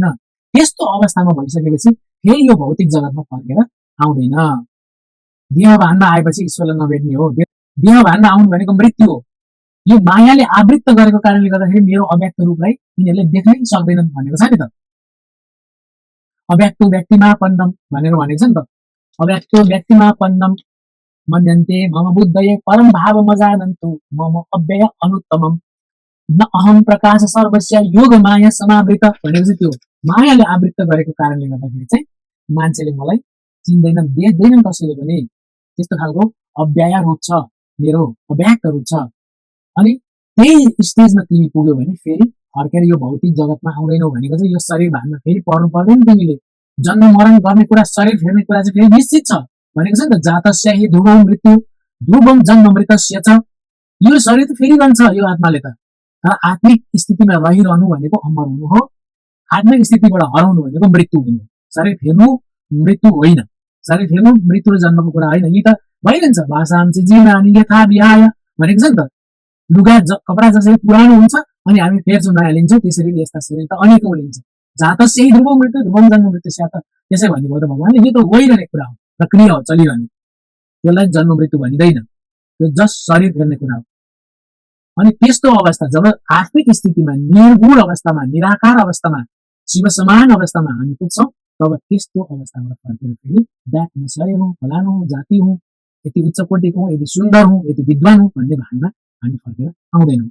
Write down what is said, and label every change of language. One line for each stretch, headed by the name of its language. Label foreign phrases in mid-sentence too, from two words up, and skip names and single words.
Nepali: त्यस्तो अवस्थामा भइसकेपछि फेरि यो भौतिक जगतमा फर्केर आउँदैन। देहभानमा आएपछि ईश्वरलाई नभेट्ने हो। देहभानमा आउनु भनेको मृत्यु हो। यो मायाले आवृत्त गरेको कारणले गर्दाखेरि मेरो अव्यक्त रूपलाई यिनीहरूले देख्नै सक्दैनन् भनेको छ नि त।
Sanskrit: अव्यक्तो व्यक्तिमापन्नम
Nepali: भनेर भनेको छ नि त।
Sanskrit: अव्यक्तो व्यक्तिमापन्नम मन्यन्ते मम बुद्धये परम भाव मजानन्तु मम अव्यय अनुत्तमम न अहम प्रकाश सर्वस्य योग माया समावृत
Nepali: भनेको चाहिँ त्यो मायाले आवृत्त गरेको कारणले गर्दाखेरि चाहिँ मान्छेले मलाई चिन्दैनन्, देख्दैनन् कसैले पनि। त्यस्तो खालको अव्यय रूप छ मेरो, अव्यक्त रूप छ। अनि त्यही स्टेजमा तिमी पुग्यौ भने फेरि फर्केर यो भौतिक जगतमा आउँदैनौ भनेको चाहिँ यो शरीर भानमा फेरि पर्नु पर्दैन। तिमीले जन्म मरण गर्ने कुरा, शरीर फेर्ने कुरा चाहिँ फेरि निश्चित छ भनेको छ नि त।
Sanskrit: जातस्य हि ध्रुवं मृत्यु ध्रुवं जन्म मृतस्य च।
Nepali: यो शरीर त फेरिरहन्छ यो आत्माले त, तर आत्मिक स्थितिमा रहिरहनु भनेको अमर हुनु हो। आत्मिक स्थितिबाट हराउनु भनेको मृत्यु हुनु। शरीर फेर्नु मृत्यु होइन, शरीर फेर्नु मृत्यु र जन्मको कुरा होइन। यी त भइरहन्छ। भाषाम चाहिँ
Sanskrit: जीवनानि यथा विहाय
Nepali: भनेको छ नि त। लुगा कपडा जसरी पुरानो हुन्छ अनि हामी फेर्छौँ, नयाँ लिन्छौँ, त्यसरी यस्ता शरीर त अनेकौं लिन्छ।
Sanskrit: जातस्य हि ध्रुवं मृत्यु ध्रुवं जन्म मृत्यु
Nepali: त त्यसै भन्नुभयो त भगवानले। यो त गइरहने कुरा हो, प्रक्रिया हो, चलिरहने। त्यसलाई जन्म मृत्यु भनिँदैन, त्यो जस्ट शरीर फेर्ने कुरा हो। अनि त्यस्तो अवस्था जब आत्मिक स्थितिमा, निर्गुण अवस्थामा, निराकार अवस्थामा, शिव समान अवस्थामा हामी पुग्छौँ, तब त्यस्तो अवस्थाबाट फर्केर फेरि ब्याक म शरीर हुँ, फलानु हुँ, जाति हुँ, यति उच्च कोटिको हुँ, यति सुन्दर हुँ, यति विद्वान हुँ भन्ने भावना हामी फर्केर आउँदैनौँ।